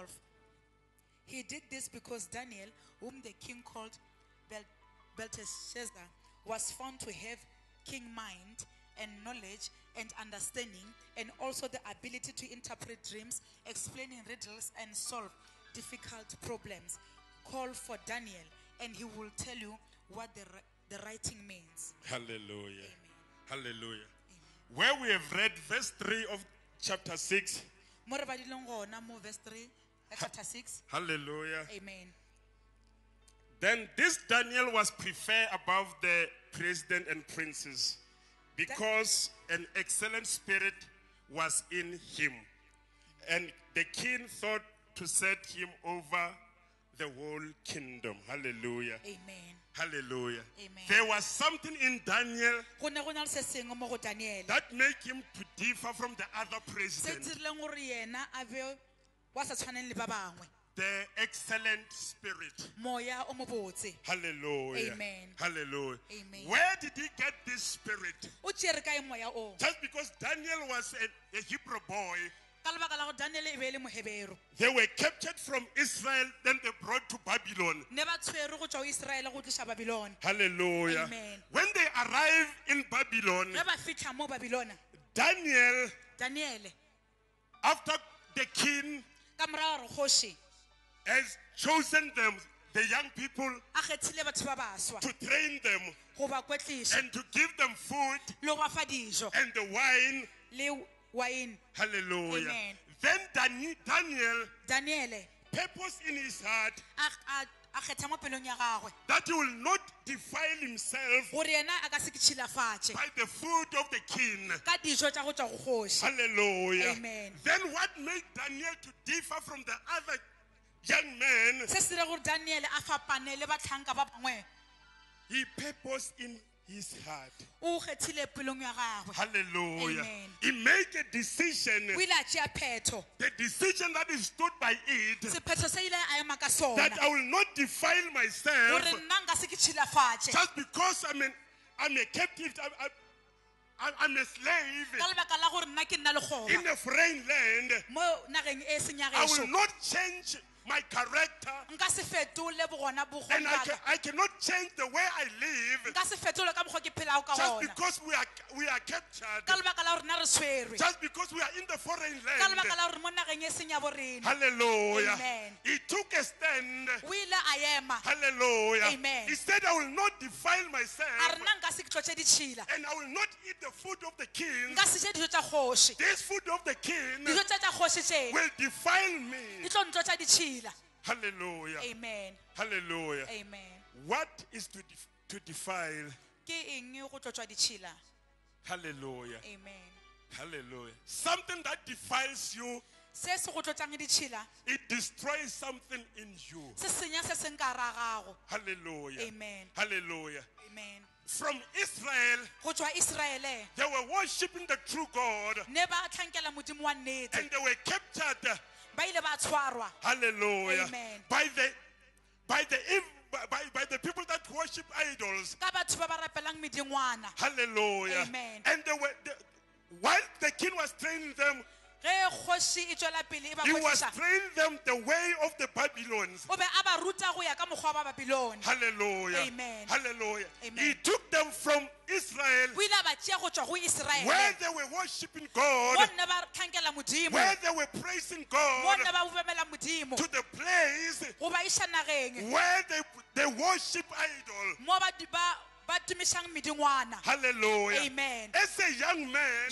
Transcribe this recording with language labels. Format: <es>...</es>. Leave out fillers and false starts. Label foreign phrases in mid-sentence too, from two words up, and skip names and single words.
<en>He did this because Daniel, whom the king called Belteshazzar, was found to have king mind and knowledge and understanding, and also the ability to interpret dreams, explaining riddles, and solve difficult problems. Call for Daniel, and he will tell you what the writing means. Hallelujah. Amen. Hallelujah. Where we have read verse 3 of chapter 6.</en> <nso>Mo re badileng gona mo</nso> <en>verse 3 chapter 6. Hallelujah. Amen. Then this Daniel was preferred above the president and princes because an excellent spirit was in him. And the king thought to set him over the whole kingdom. Hallelujah. Amen. Hallelujah. Amen. There was something in Daniel</en> <nso>Go ne go na le se sengwe mo go Daniele</nso> <en>that made him to differ from the other</en> <nso>se</nso> <en>presidents.</en> <nso>dirileng gore yena a be wa sa tshwaneng le ba bangwe.</nso> <en>The excellent spirit.</en> <nso>Moya o mo botse.</nso> <en>Hallelujah. Amen. Hallelujah. Amen. Where did he get this spirit?</en> <nso>O tšere kae moya o?</nso> <en>Just because Daniel was a Hebrew boy,</en> <nso>Ka lebaka la gore Daniele e be e le Mohebero.</nso> <en>they were captured from Israel, then they brought to Babylon.</en> <nso>Ne ba tshwere go tswa go Iseraele go tlisha Babylon.</nso> <en>Hallelujah. Amen. When they arrived in Babylon,</en> <nso>Ge ba fitlha mo Babylona,</nso> <en>Daniel,</en> <nso>Daniele</nso> <en>after the king</en> <nso>ka morago gore kgoši</nso> <en>has chosen them, the young people,</en> <nso>a kgethile batho ba baswa</nso> <en>to train them</en> <nso>go ba kwetliša</nso> <en>and to give them food</en> <nso>le go ba fa dijo</nso> <en>and the wine.</en> <nso>le wine.</nso> <en>Hallelujah. Amen. Then Daniel</en> <nso>Daniele</nso> <en>purposed in his heart</en> <nso>a kgetha mo pelong ya gagwe</nso> <en>that he will not defile himself</en> <nso>gore yena a ka se ke tšhilafatše</nso> <en>by the food of the king.</en> <nso>ka dijo tša go tswa go kgoši.</nso> <en>Hallelujah. Amen. Then what made Daniel to differ from the other young men?</en> <nso>Se se dire gore Daniele a fapane le batlhanka ba bangwe,</nso> <en>He purposed in his heart.</en> <nso>o kgethile pelong ya gagwe.</nso> <en>Hallelujah. Amen. He made a decision.</en> <nso>O ile a tšea phetho,</nso> <en>The decision that he stood by it,</en> <nso>sephetho se ile a ema ka sona</nso> <en>that I will not defile myself</en> <nso>gore nna nka se ke tšhilafatše</nso> <en>just because I'm a captive. I'm a slave</en> <nso>ka lebaka la gore nna ke nna le</nso> <en>in</en> <nso>kgoba</nso> <en>a foreign land.</en> <nso>mo nageng e seng ya</nso> <en>I will</en> <nso>gešo.</nso> <en>not change my character,</en> <nso>Nka se fetole bogona</nso> <en>and</en> <nso>bokgoni ba ka.</nso> <en>I cannot change the way I live</en> <nso>Nka se fetole ka mokgwa ke phelago ka</nso> <en>just</en> <nso>gona</nso> <en>because we are captured,</en> <nso>ka lebaka la gore nna re tshwerwe</nso> <en>just because we are in the foreign</en> <nso>ka</nso> <en>land.</en> <nso>lebaka la gore mo nageng e seng ya borena.</nso> <en>Hallelujah. Amen. He took a stand.</en> <nso>O ile a ema</nso> <en>Hallelujah. Amen. He said, I will not defile</en> <nso>a</nso> <en>myself,</en> <nso>re nna nka se ke tlotse ditšhila,</nso> <en>and I will not eat the food of the king.</en> <nso>nka se je dijo tša kgoši.</nso> <en>This food of the king</en> <nso>Dijo tša tša kgoši tše</nso> <en>will defile me.</en> <nso>di tlo ntlotsa ditšhila.</nso> <en>Hallelujah. Amen. Hallelujah. Amen. What is to defile?</en> <nso>Ke eng go tlotswa ditšhila?</nso> <en>Hallelujah. Amen. Hallelujah. Something that defiles you,</en> <nso>Se se go tlotsang ditšhila</nso> <en>it destroys something in you.</en> <nso>se senya se seng ka ra gago.</nso> <en>Hallelujah. Amen. Hallelujah. Amen. From Israel,</en> <nso>Go tswa Iseraele</nso> <en>they were worshiping the true God,</en> <nso>ne ba tlhankela modimo wa nnete,</nso> <en>and they were captured.</en> <nso>ba ile ba tshwarwa</nso> <en>Hallelujah. Amen. By the people that worship idols.</en> <nso>ka batho ba ba rapelang medingwana.</nso> <en>Hallelujah. Amen. And while the king was training them,</en> <nso>Ge kgoši e tswela pele e ba</nso> <en>he was</en> <nso>kwešiša,</nso> <en>training them the way of the Babylons.</en> <nso>o be a ba ruta go ya ka mokgwa wa Babilone.</nso> <en>Hallelujah. Amen. Hallelujah. Amen. He took them from Israel,</en> <nso>O ile a ba tšea go tswa go</nso> <en>where</en> <nso>Iseraele</nso> <en>they were worshiping</en> <nso>mo</nso> <en>God,</en> <nso>nne ba tlhankela modimo,</nso> <en>where they were praising</en> <nso>mo</nso> <en>God,</en> <nso>nne ba bobamela modimo,</nso> <en>to the place</en> <nso>go ba iša nageng</nso> <en>where they worship idol.</en> <nso>mo ba tumišang medingwana.</nso> <en>Hallelujah. Amen. As a young man,</en>